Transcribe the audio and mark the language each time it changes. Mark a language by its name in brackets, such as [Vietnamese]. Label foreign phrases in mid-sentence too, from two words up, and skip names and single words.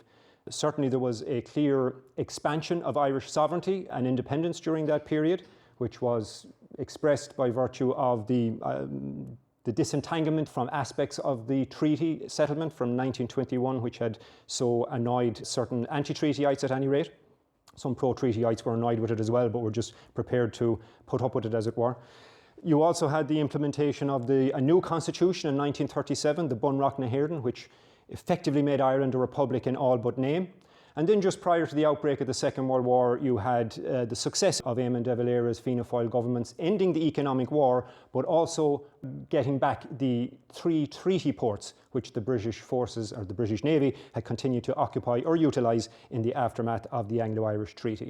[English] Certainly there was a clear expansion of Irish sovereignty and independence during that period, which was expressed by virtue of the disentanglement from aspects of the treaty settlement from 1921, which had so annoyed certain anti-treatyites at any rate. Some pro-treatyites were annoyed with it as well, but were just prepared to put up with it, as it were. You also had the implementation of a new constitution in 1937, the Bunreacht na hÉireann, which effectively made Ireland a republic in all but name. And then just prior to the outbreak of the Second World War, you had the success of Eamon de Valera's Fianna Fáil governments ending the economic war, but also getting back the 3 treaty ports which the British forces, or the British Navy, had continued to occupy or utilise in the aftermath of the Anglo-Irish Treaty.